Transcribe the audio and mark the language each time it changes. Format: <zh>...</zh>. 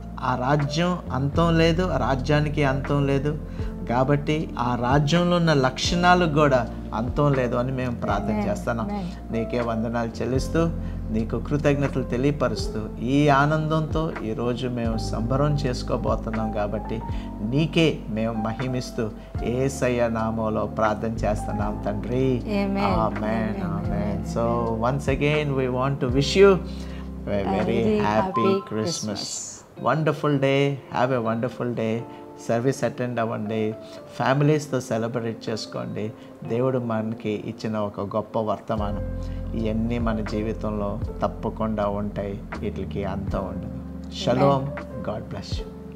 <te>ఆ రాజ్యం అంతం లేదు, ఆ రాజ్యానికి అంతం లేదు కాబట్టి ఆ రాజ్యంలో ఉన్న లక్షణాలకు కూడా అంతం లేదు అని మేము ప్రార్థన చేస్తున్నాం. నీకే వందనాలు చెల్లిస్తూ, నీకు కృతజ్ఞతలు తెలియపరుస్తూ, ఈ ఆనందంతో ఈరోజు మేము సంబరం చేసుకోబోతున్నాం కాబట్టి నీకే మేము మహిమిస్తూ యేసయ్య నామములో ప్రార్థన చేస్తున్నాం తండ్రి. ఆమేన్, ఆమేన్.</te> <en>So once again we want to wish you a very happy Christmas. Wonderful day. Have a wonderful day.</en> <te>Service attend అవ్వండి, ఫ్యామిలీస్తో సెలబ్రేట్ చేసుకోండి. దేవుడు మనకి ఇచ్చిన ఒక గొప్ప వర్తమానం. ఇవన్నీ మన జీవితంలో తప్పకుండా ఉంటాయి, వీటికి అంతం ఉండదు. షలోమ్.</te> <en>God bless you.</en>